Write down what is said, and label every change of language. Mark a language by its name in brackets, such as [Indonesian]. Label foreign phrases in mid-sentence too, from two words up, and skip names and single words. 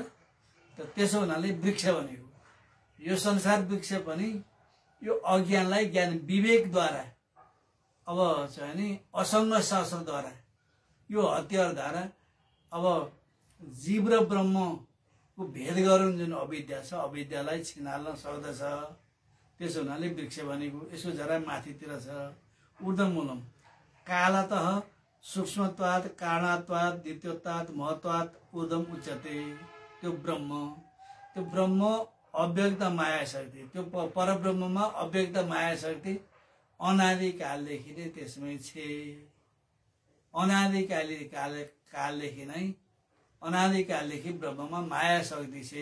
[Nepali] त्यसो हुनाले वृक्ष भनेको यो संसार वृक्ष पनि यो अज्ञानलाई ज्ञान विवेकद्वारा अब चाहिँ नि असङ्ग शास्त्रद्वारा यो हतियारद्वारा अब जीव र ब्रह्मको भेद गरुन् जुन अविद्या छ, अविद्यालाई छिनाल्न सक्दछ। त्यसो हुनाले वृक्ष भनेको यसको जरा माथितिर छ। [Sanskrit] ऊर्ध्वमूलम कालतः सूक्ष्मत्वात् कारणात्वात् द्वितीयत्वात् महत्वात् ऊर्ध्वम उच्यते। [Nepali] त्यो ब्रह्म अव्यक्त माया शक्ति, त्यो परब्रह्ममा अव्यक्त माया शक्ति अनादिकालदेखि नै त्यसमै छे। कालदेखि नै अनादिकालदेखि ब्रह्ममा माया शक्ति छे।